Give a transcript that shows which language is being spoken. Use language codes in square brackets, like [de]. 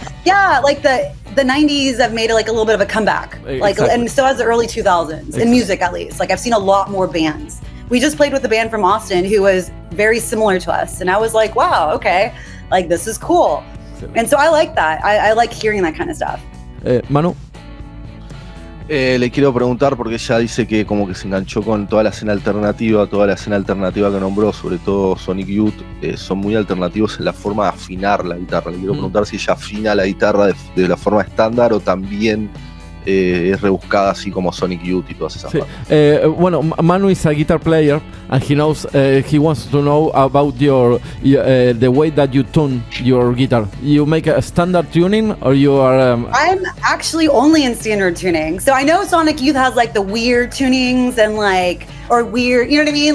[en] Yeah, like the 90s have made it like a little bit of a comeback. Like, exactly. And so has the early 2000s, exactly. In music at least. Like I've seen a lot more bands. We just played with a band from Austin who was very similar to us. And I was like, wow, okay, like this is cool. And so I like that. I like hearing that kind of stuff. Manu? [es] Le quiero preguntar, porque ella dice que como que se enganchó con toda la escena alternativa que nombró, sobre todo Sonic Youth, son muy alternativos en la forma de afinar la guitarra. Le quiero preguntar si ella afina la guitarra de la forma estándar o también es rebuscada así como Sonic Youth y todas esas partes. [en] Bueno, Manu is a guitar player and he knows, he wants to know about the way that you tune your guitar. You make a standard tuning, or you are... I'm actually only in standard tuning. So I know Sonic Youth has like the weird tunings and like, or weird, you know what I mean?